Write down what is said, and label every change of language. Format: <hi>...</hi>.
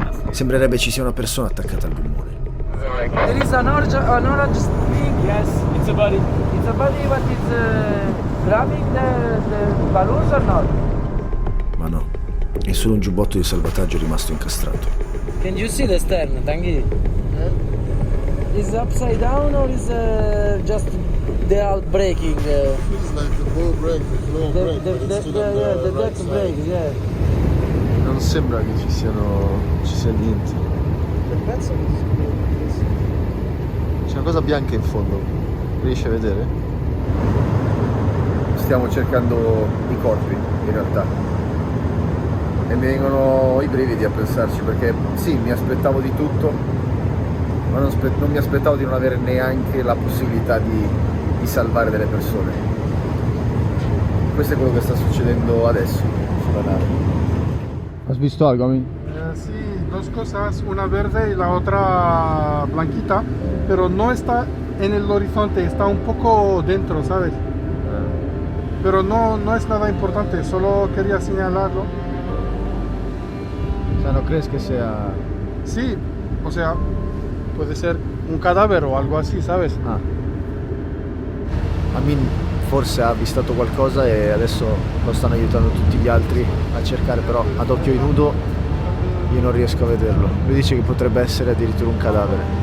<it>Sembrerebbe ci sia una persona attaccata al gommone.</it> <en>There is an orange thing. Yes, it's a body. It's a body, but it's grabbing the balloons or not?</en> <it>Ma no, è solo un giubbotto di salvataggio rimasto incastrato.</it> <en>Can you see the stern, Tanguy? Is upside down or is just they are breaking? It's like the ball break, the floor break. The deck breaks, yeah.</en> <it>Non sembra che ci sia niente. C'è una cosa bianca in fondo, riesci a vedere? Stiamo cercando i corpi, in realtà. E mi vengono i brividi a pensarci, perché sì, mi aspettavo di tutto, ma non mi aspettavo di non avere neanche la possibilità di salvare delle persone. Questo è quello che sta succedendo adesso sulla nave.</it> <es>¿Has visto algo, Amin? Sí, dos cosas, una verde y la otra blanquita, pero no está en el horizonte, está un poco dentro, ¿sabes? Pero no es nada importante, solo quería señalarlo. O sea, ¿no crees que sea...? Sí, o sea, puede ser un cadáver o algo así, ¿sabes? Ah.</es> <it>Amin forse ha avvistato qualcosa e adesso lo stanno aiutando tutti gli altri a cercare, però ad occhio nudo io non riesco a vederlo. Lui dice che potrebbe essere addirittura un cadavere.</it>